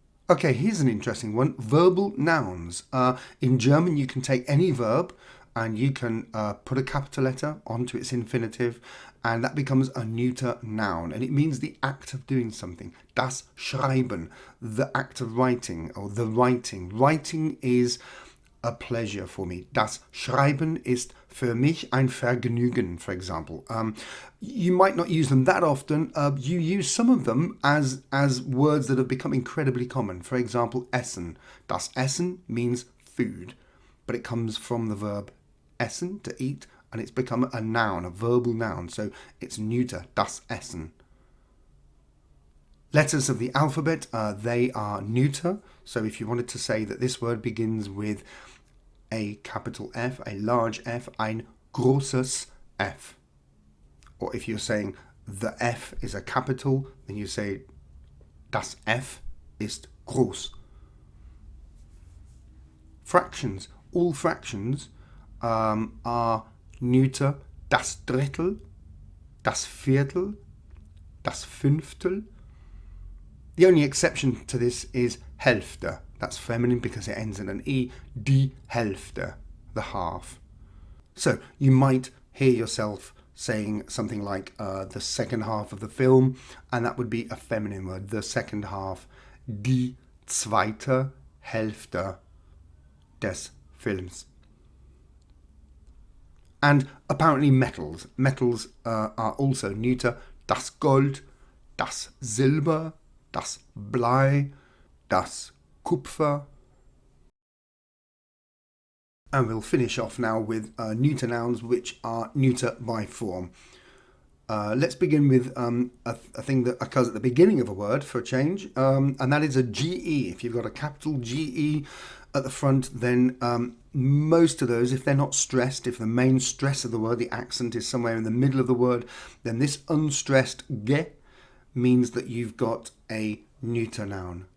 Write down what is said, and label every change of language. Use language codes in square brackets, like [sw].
[en] Okay, here's an interesting one. Verbal nouns. In German, you can take any verb and you can put a capital letter onto its infinitive, and that becomes a neuter noun. And it means the act of doing something. [de] Das Schreiben, [en] the act of writing, or the writing. Writing is a pleasure for me. [de] Das Schreiben ist für mich ein Vergnügen, [en] for example. You might not use them that often. You use some of them as words that have become incredibly common. For example, essen. [de] Das Essen [en] means food, but it comes from the verb essen, to eat, and it's become a noun, a verbal noun. So it's neuter, [de] das Essen. [en] Letters of the alphabet, they are neuter. So if you wanted to say that this word begins with a capital F, a large F, [de] ein großes F. [en] Or if you're saying the F is a capital, then you say [de] das F ist groß. [en] Fractions. All fractions are neuter. [de] Das Drittel, das Viertel, das Fünftel. [en] The only exception to this is Hälfte. That's feminine because it ends in an E. [de] Die Hälfte, [en] the half. So you might hear yourself saying something like the second half of the film, and that would be a feminine word. The second half, [de] die zweite Hälfte des Films. [en] And apparently metals. Metals are also neuter. [de] Das Gold, das Silber, das Blei, das Kupfer. [en] And we'll finish off now with neuter nouns, which are neuter by form. Let's begin with a thing that occurs at the beginning of a word for a change, and that is a GE. If you've got a capital GE at the front, then most of those, if they're not stressed, if the main stress of the word, the accent is somewhere in the middle of the word, then this unstressed G means that you've got a neuter noun.